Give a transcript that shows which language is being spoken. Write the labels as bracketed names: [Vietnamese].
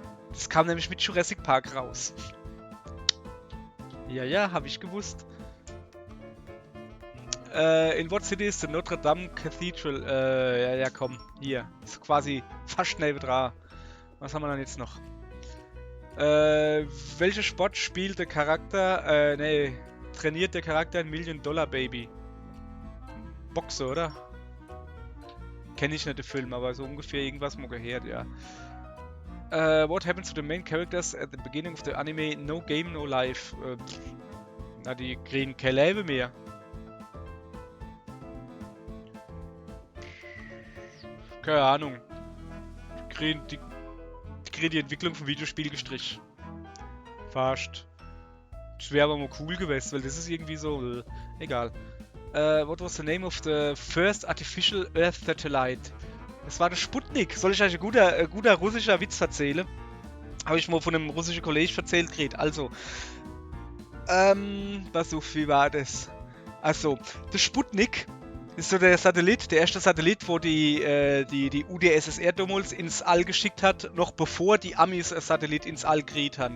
[German] Das kam nämlich mit Jurassic Park raus. Ja, habe ich gewusst. [English] In what city is the Notre Dame Cathedral? [German] Ja, komm. Hier. Ist quasi fast neben dran. Was haben wir dann jetzt noch? Welcher Sport spielt der Charakter? Trainiert der Charakter ein Million-Dollar-Baby? Boxer, oder? Kenne ich nicht den Film, aber so ungefähr irgendwas mal gehört, ja. [English] What happened to the main characters at the beginning of the anime No Game, No Life? [German] Na, die kriegen kein Leben mehr. Keine Ahnung. Die kriegen die Entwicklung vom Videospiel gestrichen. Fast. Das wäre aber mal cool gewesen, weil das ist irgendwie so... egal. [English] What was the name of the first artificial Earth satellite? [German] Das war der Sputnik. Soll ich euch ein guter russischer Witz erzählen? Habe ich mal von einem russischen Kollegen erzählt gekriegt. Also, wie war das? Also, der Sputnik ist so der Satellit, der erste Satellit, wo die UdSSR damals ins All geschickt hat, noch bevor die Amis ein Satellit ins All gekriegt haben.